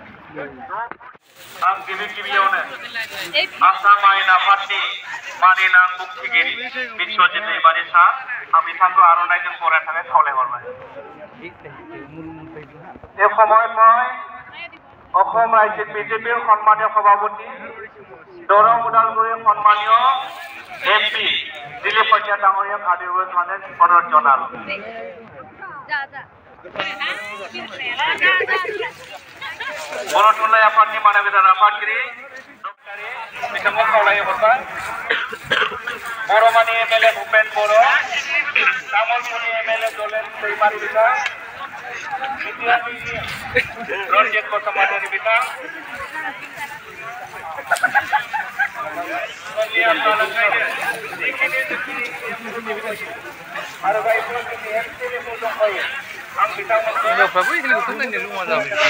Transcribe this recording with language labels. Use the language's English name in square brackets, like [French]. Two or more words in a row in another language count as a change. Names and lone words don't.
[Bodo] आं गिबियावनो आसाम आयेन आफादनि मानिनां बुंथिगिरि बिश्वजित दैमारि सार आं बिथांखौ आर'नाइजों बरायनो थाखाय खावलायहरबाय। [Assamese] এই সময় মই অসম ৰাজ্যিক বিজেপিৰ সন্মানীয় সভাপতি দৰং ওদালগুৰিৰ সন্মানীয় এমপি দিলীপ শইকীয়া ডাঙৰীয়াক আদিৰ মানে অনুৰোধ জনালো। [Bodo] बर' थुनलाइ आफादनि मानबिदार आफादगिरि बिथांखौ खावलायहरबाय। बर'मानि एमएलए भुपेन बर', तामुलपुरनि एमएलए दलेन दैमारि बिथां, रन्जित बसुमतारी बिथां, आरो जायफोर जोंनि एमपिफोर दंफायो आं बिथांमोनखौ